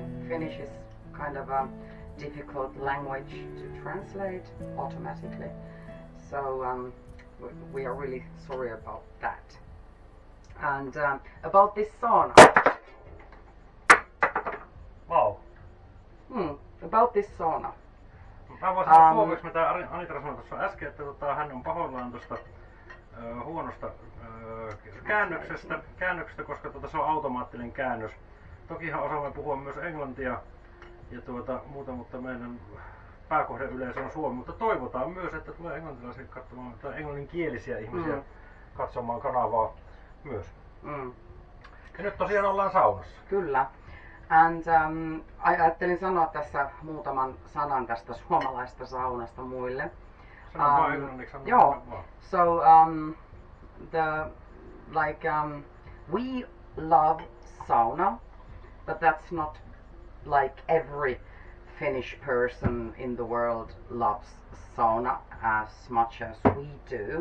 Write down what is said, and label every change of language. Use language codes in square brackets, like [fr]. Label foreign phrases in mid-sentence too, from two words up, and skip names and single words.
[en] Finnish is kind of a difficult language to translate automatically, so we are really sorry about that. And about this sauna. Wow. About this sauna. [fi] Mä voin sanoa suomeksi, mitä Anitra sanoi tuossa äsken, että hän on pahoillaan tuosta huonosta käännöksestä, koska se on automaattinen käännös. Tokihan osaamme puhua myös englantia ja muuta, mutta meidän pääkohdeyleisö on Suomi, mutta toivotaan myös, että tulee englantilaisia katsomaan tai englanninkielisiä ihmisiä katsomaan kanavaa myös. Ja nyt tosiaan ollaan saunassa. Kyllä. And ajattelin sanoa tässä muutaman sanan tästä suomalaista saunasta muille. Sano vaan englanniksi. Joo. [en] So we love sauna, but that's not like every Finnish person in the world loves sauna as much as we do.